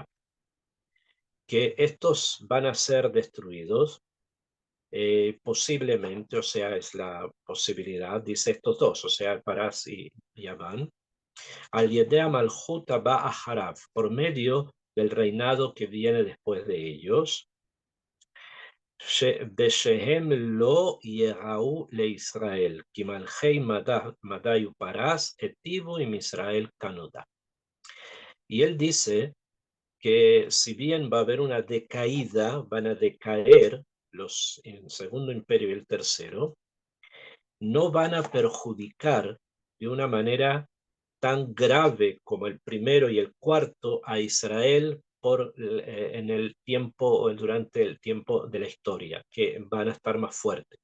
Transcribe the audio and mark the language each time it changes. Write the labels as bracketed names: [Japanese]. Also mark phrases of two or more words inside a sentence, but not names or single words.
[Spanish] Que estos van a ser destruidos, posiblemente, o sea, es la posibilidad, dice estos dos, o sea, Parás y Yaván, [Hebrew] על ידי מלכות הבאה אחריהם, [Spanish] por medio del reinado que viene después de ellos, [Hebrew] בשהם לא יראו לישראל, כי מלכי מדי ופרס היטיבו עם ישראל כנודע. [Spanish] Y él dice que si bien va a haber una decaída, van a decaer el segundo imperio y el tercero, no van a perjudicar de una manera tan grave como el primero y el cuarto a Israel en el tiempo, durante el tiempo de la historia, que van a estar más fuertes.